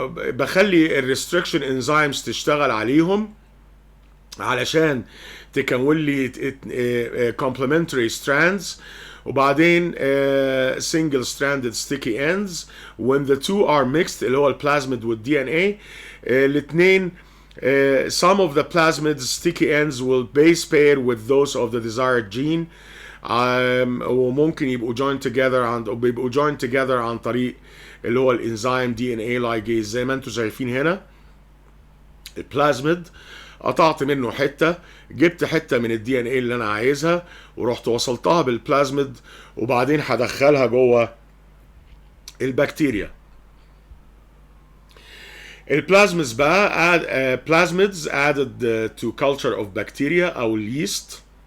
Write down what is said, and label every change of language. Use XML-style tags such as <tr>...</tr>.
<ar>بخلي الريستريكشن انزيمز تشتغل عليهم علشان تكون لي</ar> <en>complementary strands،</en> <ar>وبعدين</ar> <en>single stranded sticky ends. when the two are mixed</en> <ar>اللي هو البلازميد والدي ان اي الاثنين</ar> <en>some of the plasmid's sticky ends will base pair with those of the desired gene.</en> <ar>وممكن يبقوا</ar> <en>joined together</en> <ar>عن طريق اللي هو الانزيم دي ان اي لايجيز. زي ما انتم شايفين هنا البلازميد قطعت منه حته، جبت حته من الدي ان اي اللي انا عايزها ورحت وصلتها بالبلازميد، وبعدين هدخلها جوه البكتيريا. البلازميدز بقى</ar> <en>plasmids added to culture of bacteria او yeast.</en>